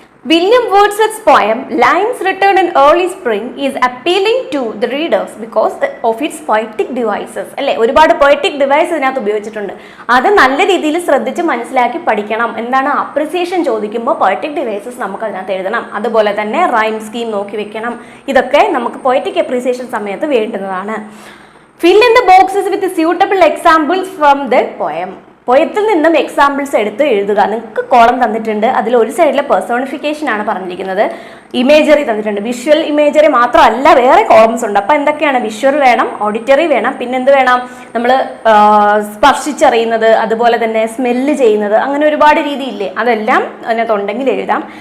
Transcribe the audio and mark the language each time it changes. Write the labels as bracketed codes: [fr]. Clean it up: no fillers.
[en] William Wordsworth's poem Lines Written in Early Spring is appealing to the readers because of its poetic devices. [ml] അല്ലേ, ഒരുപാട് poetic devices ഇതിനകത്ത് ഉപയോഗിച്ചിട്ടുണ്ട്. അത് നല്ല രീതിയിൽ ശ്രദ്ധിച്ച് മനസ്സിലാക്കി പഠിക്കണം. എന്താണ് അപ്രിസിയേഷൻ ചോദിക്കുമ്പോൾ poetic devices നമുക്ക് അതിനകത്ത് എഴുതണം. അതുപോലെ തന്നെ റൈം സ്കീം നോക്കി വെക്കണം. ഇതൊക്കെ നമുക്ക് poetic appreciation സമയത്ത് വേണ്ടുന്നതാണ്. [en] Fill in the boxes with suitable examples from the poem. [ml] പോയത്തിൽ നിന്നും എക്സാമ്പിൾസ് എടുത്ത് എഴുതുക. നിങ്ങൾക്ക് കോളം തന്നിട്ടുണ്ട്. അതിൽ ഒരു സൈഡിലെ പെർസോണിഫിക്കേഷൻ ആണ് പറഞ്ഞിരിക്കുന്നത്. ഇമേജറി തന്നിട്ടുണ്ട്. വിഷ്വൽ ഇമേജറി മാത്രമല്ല, വേറെ കോളംസ് ഉണ്ട്. അപ്പം എന്തൊക്കെയാണ്? വിഷ്വൽ വേണം, ഓഡിറ്ററി വേണം, പിന്നെ എന്ത് വേണം? നമ്മൾ സ്പർശിച്ചറിയുന്നത്, അതുപോലെ തന്നെ സ്മെല്ല് ചെയ്യുന്നത്, അങ്ങനെ ഒരുപാട് രീതിയില്ലേ, അതെല്ലാം അതിനകത്തുണ്ടെങ്കിൽ എഴുതാം.